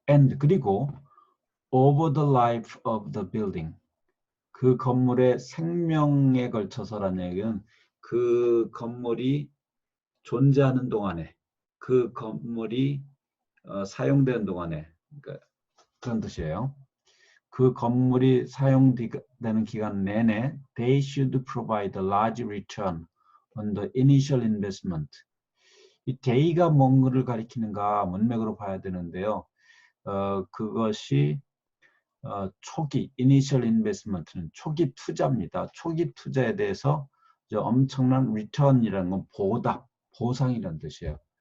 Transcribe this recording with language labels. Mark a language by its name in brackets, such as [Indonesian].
[Korean] And 그리고 [English] over the life of the building, [Korean] 그 건물의 생명에 걸쳐서라는 얘기는 그 건물이 존재하는 동안에, 그 건물이 사용되는 동안에, 그러니까 그런 뜻이에요. 그 건물이 사용되는 기간 내내 [English] they should provide a large return on the initial investment. [Korean] 이 day가 뭔가를 가리키는가 문맥으로 봐야 되는데요. 그것이 초기 [English] initial investment [Korean] 는 초기 투자입니다. 초기 투자에 대해서 엄청난 return이라는 건 보답, 보상이라는 뜻이에요.